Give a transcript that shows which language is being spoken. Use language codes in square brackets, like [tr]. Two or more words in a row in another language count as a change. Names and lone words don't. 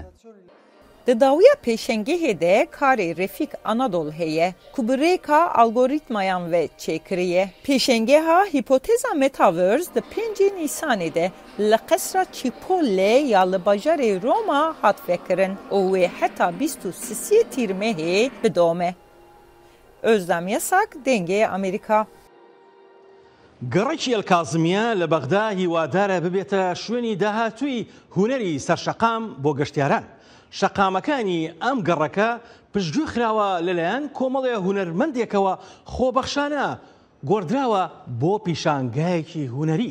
[ku] Di dawiya pêşengehê de karê Refik Anadol heye ku bi rêka algoritmayan ve çêkiriye. Pêşengeha hipoteza Metaverse di 5 Nîsanê de li qesra Çîpolê ya li bajarê Roma hat vekirin û wê heta 23 tîrmehê bidome. Özlem Yasak, Dengê Amerîka. [ckb] گەڕێکی ئەلکازمیە لە بەغدا هیوادارە ببێتە شوێنی داهاتووی هونەری سەرشەقام بۆ گەشتیاران. شەقامەکانی ئەم گەڕەکە پشتگوێ خراوە لەلایەن کۆمەڵێ هونەرمەندێکەوە خۆبەخشانە گۆڕدراوە بۆ پیشانگایەکی هونەری.